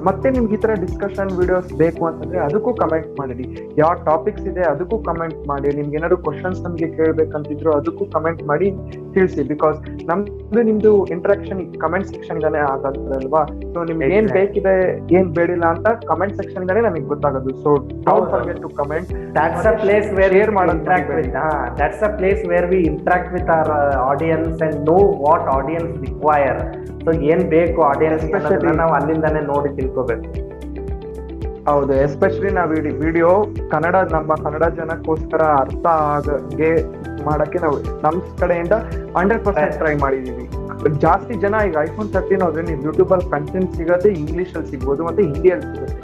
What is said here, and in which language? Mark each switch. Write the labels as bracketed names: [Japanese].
[Kannada] ಮತ್ತೆ ನಿಮ್ಗೆ ಈ ತರ ಡಿಸ್ಕಷನ್ ವಿಡಿಯೋಸ್ ಬೇಕು ಅಂತಂದ್ರೆ ಅದಕ್ಕೂ ಕಮೆಂಟ್ ಮಾಡಿ. ಯಾವ ಟಾಪಿಕ್ಸ್ ಇದೆ ಅದಕ್ಕೂ ಕಮೆಂಟ್ ಮಾಡಿ. ನಿಮ್ಗೆ ಏನಾದ್ರು ಕ್ವಶನ್ಸ್ ನಮ್ಗೆ ಕೇಳ್ಬೇಕಂತಿದ್ರು ಅದಕ್ಕೂ ಕಮೆಂಟ್ ಮಾಡಿ ತಿಳಿಸಿ. ಬಿಕಾಸ್ ನಮ್ದು ನಿಮ್ದು ಇಂಟ್ರಾಕ್ಷನ್ ಕಮೆಂಟ್ ಸೆಕ್ಷನ್ ಇಂದಾನೆ ಆಗೋದಲ್ವಾ. ಸೊ ನಿಮ್ಗೆ ಏನ್ ಬೇಕಿದೆ ಏನ್ ಬೇಡಿಲ್ಲ ಅಂತ ಕಮೆಂಟ್ ಸೆಕ್ಷನ್ ಇಂದಾನೆ ನಮಗೆ ಗೊತ್ತಾಗೋದು. [English] So don't forget to comment. That's a place where we interact with. That's a place where we interact with our audience and know what audience require. [Kannada] So ಏನ್ ಬೇಕು ಆಡಿಯನ್ಸ್ ನಾವು ಅಲ್ಲಿಂದಾನೆ ನೋಡಿ ತಿಳ್ಕೋಬೇಕು. ಹೌದು, ಎಸ್ಪೆಷಲಿ ನಾವು ವಿಡಿಯೋ ನಮ್ಮ ಕನ್ನಡ ಜನಕ್ಕೋಸ್ಕರ ಅರ್ಥ ಆಗಂಗೆ ಮಾಡಕ್ಕೆ ನಾವು ನಮ್ ಕಡೆಯಿಂದ 100% ಟ್ರೈ ಮಾಡಿದೀವಿ. ಜಾಸ್ತಿ ಜನ ಈಗ ಐಫೋನ್ 13 ಹೋದ್ರೆ ನೀವು ಯೂಟ್ಯೂಬ್ ಅಲ್ಲಿ ಕಂಟೆಂಟ್ ಸಿಗುತ್ತೆ, ಇಂಗ್ಲಿಷ್ ಅಲ್ಲಿ ಸಿಗ್ಬೋದು, ಮತ್ತೆ ಹಿಂದಿಯಲ್ಲಿ ಸಿಗುತ್ತೆ.